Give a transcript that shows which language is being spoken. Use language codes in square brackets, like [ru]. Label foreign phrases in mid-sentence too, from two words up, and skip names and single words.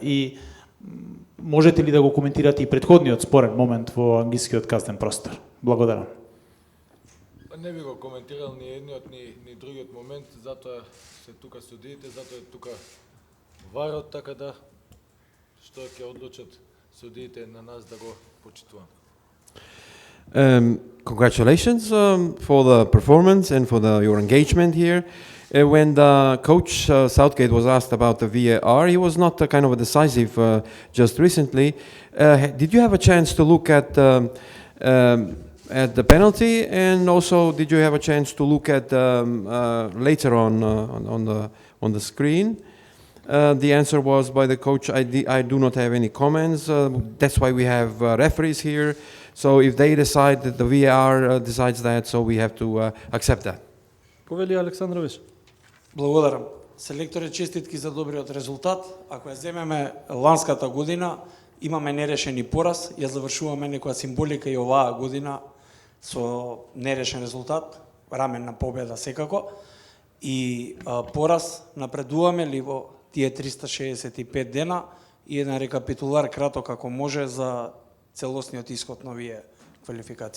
[mk] И можете ли да го коментирате и предходниот спорен момент во англискиот казнен простор? Благодарам. Не би го коментирал ни едниот ни другиот момент, затоа се тука судиите, затоа е тука варот, така да што ќе одлучат судиите на нас да го почитуваме. [en] Congratulations for the performance and for your engagement here. When the coach Southgate was asked about the VAR, he was not kind of decisive just recently. Did you have a chance to look at the penalty, and also did you have a chance to look at later on the screen? The answer was by the coach, I do not have any comments. That's why we have referees here. So if they decide that the VAR decides that, so we have to accept that. [mk] Повели Александрович. Благодарам. Селекторе, честитки за добриот резултат. Ако ја земеме ланската година, имаме нерешени пораз, ја завршуваме некоја символика и оваа година со нерешен резултат, раменна победа секако, и пораз напредуваме ли во тие 365 дена и една рекапитулар краток ако може за целосниот исход на овие квалификации.